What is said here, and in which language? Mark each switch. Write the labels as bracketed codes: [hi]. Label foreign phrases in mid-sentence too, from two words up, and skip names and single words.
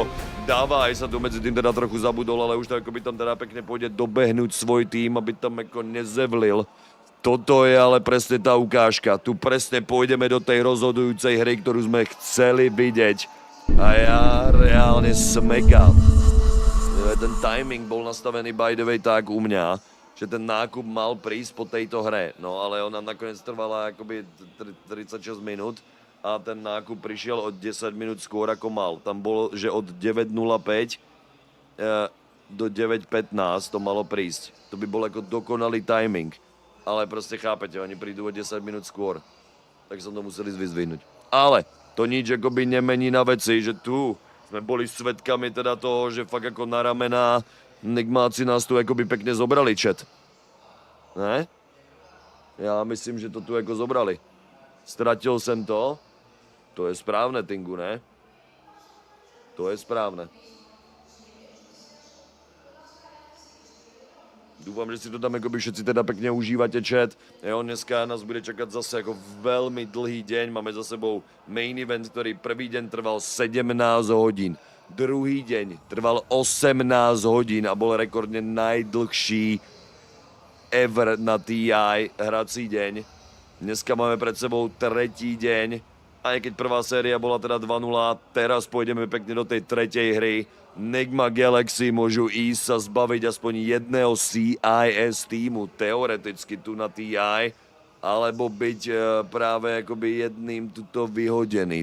[sk] Dáva aj sa tu medzi tým teda trochu zabudol, ale už to akoby tam teda pekne pôjde dobehnúť svoj tým, aby tam ako nezevlil. Toto je ale presne tá ukážka. Tu presne pôjdeme do tej rozhodujúcej hry, ktorú sme chceli vidieť. A ja reálne smekám. Ten timing bol nastavený [en] by the way [sk] tak u mňa, že ten nákup mal prísť po tejto hre. No ale ona nakoniec trvala akoby 36 minút a ten nákup prišiel od 10 minút skôr ako mal. Tam bolo, že od 9.05 do 9:15 to malo prísť. To by bol ako dokonalý timing. Ale proste chápete, oni prídu o 10 minút skôr. Tak som to museli vyzdvihnúť. Ale to nič akoby nemení na veci, že tu sme boli svedkami teda toho, že fakt ako na ramená Nigmáci nás tu akoby pekne zobrali, chat. [cs] Ne? Já myslím, že to tu jako zobrali. Ztratil jsem to. To je správné, Tingu, ne? To je správné. [sk] Doufám, že si to tam jakoby všetci teda pekne užívate, chat. [cs] Jo, dneska nás bude čekat zase jako velmi dlhý deň. Máme za sebou [en] main event, [cs] který prvý den trval 17 hodin. [sk] Druhý deň trval 18 hodin a bol rekordne najdlhší ever na TI hrací deň. Dneska máme pred sebou tretí deň. Aj keď prvá séria bola teda 2-0, teraz pôjdeme pekne do tej tretej hry. Nigma Galaxy môžu ísť sa zbaviť aspoň jedného CIS týmu, teoreticky tu na TI, alebo byť práve akoby jedným tuto vyhodený.